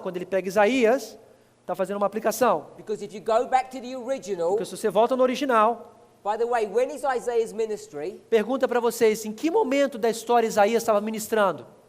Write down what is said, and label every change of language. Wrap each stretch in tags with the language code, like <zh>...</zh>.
<pt>Quando ele pega Isaías, está fazendo uma aplicação.</pt> <en>because if you go back to the original,</en> <pt>Porque se você volta no original,</pt> <en>by the way, when is Isaiah's ministry?</en> <pt>pergunta para vocês, em que momento da história Isaías estava ministrando?</pt>